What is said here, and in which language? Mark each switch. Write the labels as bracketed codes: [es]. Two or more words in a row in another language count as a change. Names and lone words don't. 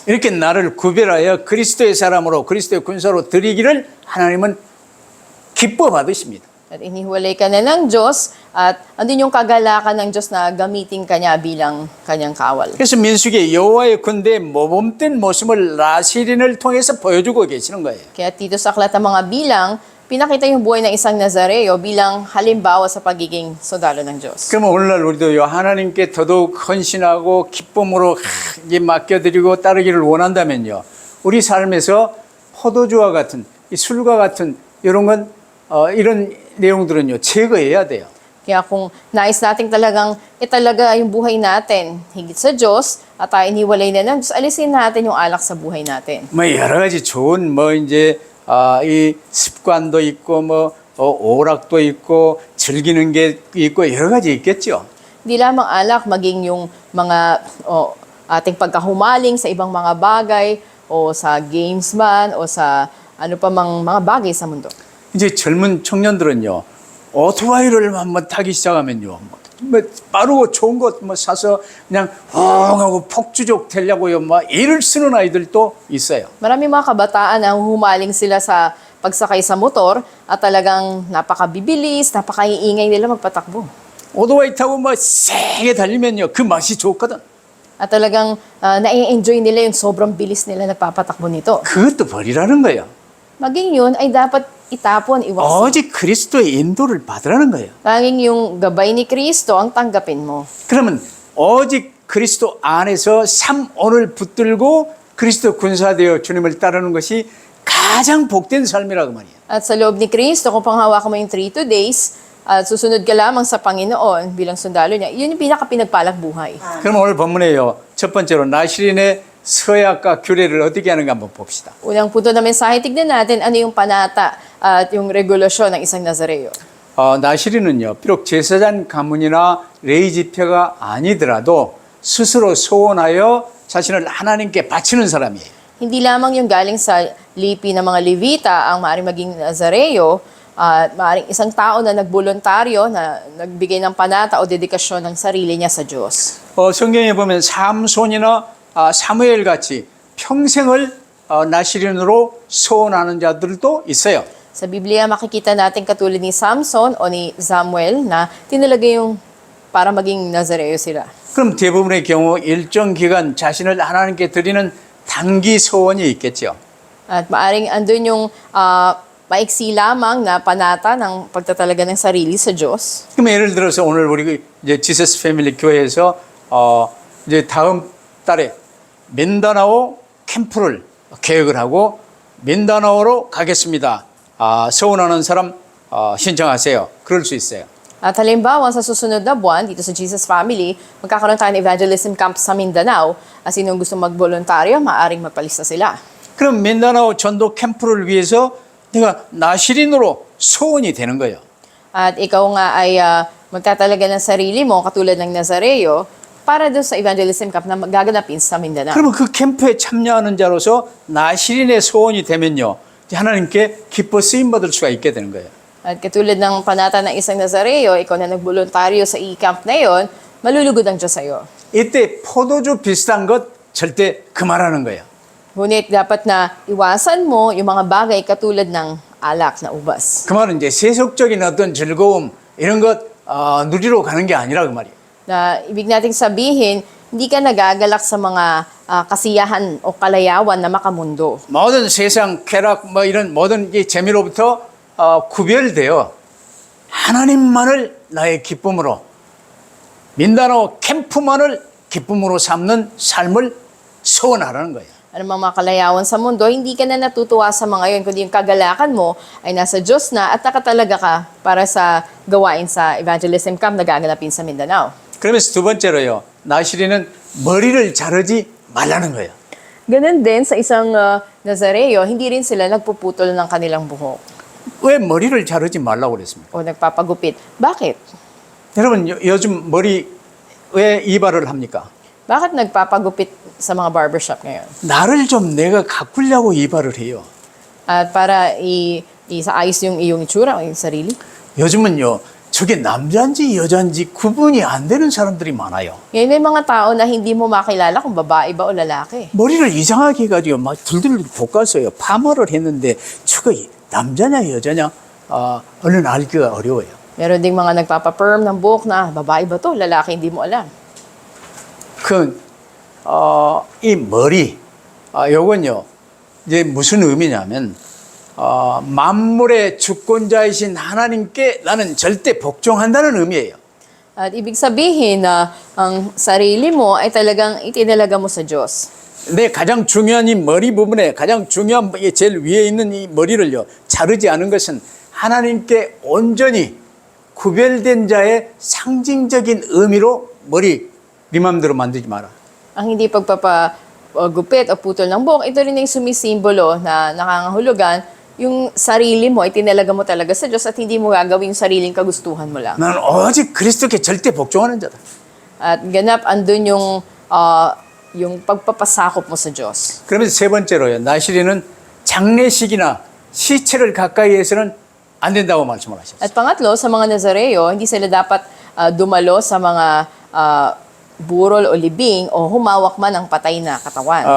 [ko] 이렇게 나를 구별하여 그리스도의 사람으로 그리스도의 군사로 드리기를 하나님은 기뻐 받으십니다. [tl] At inihiwalay ka na ng Diyos at andun yung kagalakan ng Diyos na gamitin ka niya bilang kanyang kawal. [ko] 그래서 민수기에 여호와의 군대의 모범된 모습을 나시린을 통해서 보여주고 계시는 거예요. [tl] Kaya dito sa aklat ng mga bilang, pinakita yung buhay ng isang Nazareo bilang halimbawa sa pagiging sundalo ng Diyos. [ko] 그러면 오늘날 우리도요, 하나님께 더더욱 헌신하고 기쁨으로 이제 맡겨드리고 따르기를 원한다면요, 우리 삶에서 포도주와 같은 이 술과 같은 이런 내용들은요, 제거해야 돼요. [tl] Kaya kung nais nating talagang italaga yung buhay natin higit sa Diyos at tayo iniwalay na ng Diyos, alisin natin yung alak sa buhay natin. [ko] 뭐 여러 가지 좋은 이제 이 습관도 있고 오락도 있고 즐기는 게 있고 여러 가지 있겠죠. [tl] Hindi lamang alak, maging yung mga ating pagkahumaling sa ibang mga bagay o sa games man o sa ano pa mang mga bagay sa mundo. [ko] 이제 젊은 청년들은요, 오토바이를 한번 타기 시작하면요, 빠르고 좋은 것 사서 그냥 하고 폭주족 되려고요, 일을 쓰는 아이들도 있어요. [tl] Maraming mga kabataan na humaling sila sa pagsakay sa motor at talagang napakabibilis, napakaiingay nila magpatakbo. [ko] 오토바이 타고 세게 달리면요, 그 맛이 좋거든. [tl] At talagang nai-enjoy nila yung sobrang bilis nila nagpapatakbo nito. [ko] 그것도 버리라는 거예요. [tl] Maging yun ay dapat itapon, iwasan. [ko] 오직 그리스도의 인도를 받으라는 거예요. [tl] Tanging yung gabay ni Kristo ang tanggapin mo. [ko] 그러면 오직 그리스도 안에서 오늘 붙들고 그리스도 군사되어 주님을 따르는 것이 가장 복된 삶이라고 말이에요. [tl] At sa loob ni Kristo, kung panghawakan mo yung 3 days, at susunod ka lamang sa Panginoon bilang sundalo niya, yun yung pinaka-pinagpalang buhay. [ko] 그럼 오늘 본문에요, 첫 번째로 나시린의 서약과 규례를 어떻게 하는가 한번 봅시다. [tl] Unang punto na mensahe, tignan natin ano yung panata at yung regulasyon ng isang Nazareo. [ko] 나시린은요, 비록 제사장 가문이나 레위 지파가 아니더라도 스스로 소원하여 자신을 하나님께 바치는 사람이에요. [tl] Hindi lamang yung galing sa lipi ng mga Levita ang maaaring maging Nazareo, at maaaring isang tao na nagboluntaryo, na nagbigay ng panata o dedikasyon ng sarili niya sa Diyos. [ko] 성경에 보면 삼손이나 사무엘 같이 평생을 나시린으로 소원하는 자들도 있어요. [tl] Sa Biblia, makikita natin katulad ni Samson o ni Samuel na tinalaga yung para maging Nazareo sila. [ko] 그럼 대부분의 경우 일정 기간 자신을 하나님께 드리는 단기 소원이 있겠죠. [tl] At maaring andun yung maiksi lamang na panata ng pagtatalaga ng sarili sa Diyos. [ko] 그럼 예를 들어서 오늘 우리 이제 지서스 패밀리 교회에서 이제 다음 달에 민다나오 캠프를 계획을 하고 민다나오로 가겠습니다. 서원하는 사람 신청하세요. 그럴 수 있어요. [tl] At halimbawa, sa susunod na buwan, dito sa Jesus Family, magkakaroon tayo ng [en] evangelism camp [tl] sa Mindanao. At sinong gusto magboluntaryo, maaring magpalista sila. [ko] 그럼 민다나오 전도 캠프를 위해서 내가 나시린으로 소원이 되는 거예요. [tl] At ikaw nga ay magtatalaga ng sarili mo, katulad ng Nazareo, para doon sa [en] evangelism camp [tl] na gaganapin sa Mindanao. [ko] 그러면 그 캠프에 참여하는 자로서 나시린의 소원이 되면요, 하나님께 기뻐 쓰임 받을 수가 있게 되는 거예요. [tl] At katulad ng panata ng isang Nazareo, ikaw na nagboluntaryo sa e-camp na yon, malulugod ang Diyos sa'yo. [ko] 이때 포도주 비슷한 것 절대 그만하는 거예요. [tl] Ngunit dapat na iwasan mo yung mga bagay katulad ng alak na ubas. [ko] 그 말은 이제 세속적인 어떤 즐거움 이런 것 누리러 가는 게 아니라 그 말이에요. [tl] Na ibig nating sabihin, hindi ka nagagalak sa mga kasiyahan o kalayawan na makamundo. [ko] 모든 세상 쾌락 뭐 이런 모든 이 재미로부터 구별되어 하나님만을 나의 기쁨으로 민다나오 캠프만을 기쁨으로 삼는 삶을 소원하라는 거예요. [tl] Ano mga kalayawan sa mundo, hindi ka na natutuwa sa mga yun, kundi yung kagalakan mo ay nasa Diyos na at nakatalaga ka para sa gawain sa [en] evangelism camp [tl] na gaganapin sa Mindanao. [ko] 그러면서 두 번째로요, 나시리는 머리를 자르지 말라는 거예요. [tl] Ganun din sa isang Nazareo, hindi rin sila nagpuputol ng kanilang buhok [ko] 왜 머리를 자르지 말라고 그랬습니까? [tl] o nagpapagupit. Bakit? [ko] 여러분 요즘 머리 왜 이발을 합니까? [tl] Bakit nagpapagupit sa mga barbershop ngayon? [ko] 나를 좀 내가 가꾸려고 이발을 해요. [tl] At para isaayos yung iyong itsura o yung sarili. [ko] 요즘은요, 저게 남자인지 여자인지 구분이 안 되는 사람들이 많아요. [tl] Ngayon may mga tao na hindi mo makilala kung babae ba o lalaki. [ko] 머리를 이상하게 해가지고 막 들들 볶았어요. 파마를 했는데 저거 남자냐 여자냐 얼른 알기가 어려워요. [tl] Meron ding mga nagpapa-perm ng buhok na babae ba to, lalaki, hindi mo alam. [ko] 이 머리, 요건요, 이제 무슨 의미냐면, 만물의 주권자이신 하나님께 나는 절대 복종한다는 의미예요. [tl] At ibig sabihin na ang sarili mo ay talagang itinalaga mo sa Diyos. [ko] 내 가장 중요한 이 머리 부분에 가장 중요한 제일 위에 있는 이 머리를요, 자르지 않은 것은 하나님께 온전히 구별된 자의 상징적인 의미로 머리 네 맘대로 만들지 마라. [tl] Ang hindi pagpapagupit o putol ng buhok, ito rin yung sumisimbolo na nakangahulugan, yung sarili mo, itinalaga mo talaga sa Diyos at hindi mo gagawin yung sariling kagustuhan mo lang. [ko] 나는 오직 그리스도께 절대 복종하는 자다. [tl] At ganap andun yung pagpapasakop mo sa Diyos. [ko] 그러면서 세 번째로요, 나시리는 장례식이나 시체를 가까이 해서는 안 된다고 말씀을 하셨어요. [tl] At pangatlo, sa mga Nazareo, hindi sila dapat dumalo sa mga burol o libing o humawak man ng patay na katawan.